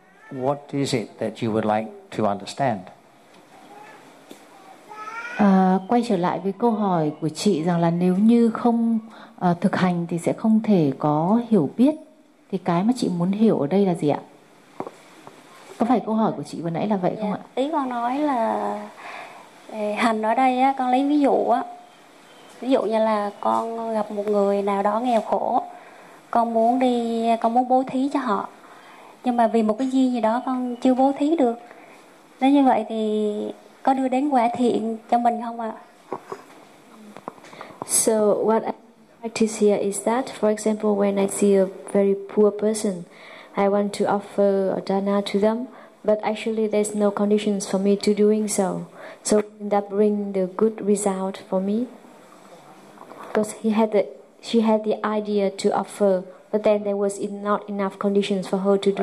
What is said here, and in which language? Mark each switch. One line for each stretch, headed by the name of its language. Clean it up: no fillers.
English: What is it that you would like to understand?
Vietnamese: Quay trở lại với câu hỏi của chị rằng là nếu như không thực hành thì sẽ không thể có hiểu biết. Thì cái mà chị muốn hiểu ở đây là gì ạ? Có phải câu hỏi của chị vừa nãy là vậy không ạ? Ý con nói là hành ở đây á, con lấy ví dụ á. Ví dụ như là con gặp một người nào đó nghèo khổ. Con muốn đi, con muốn bố thí cho họ. Nhưng mà vì một cái duyên gì đó con chưa bố thí được. Nếu như vậy thì có đưa đến quả thiện cho mình không ạ?
English: So what practice here is that, for example, when I see a very poor person, I want to offer a dana to them, but actually there's no conditions for me to doing so. So will that bring the good result for me? Because she had the idea to offer, but then there was not enough conditions for her to do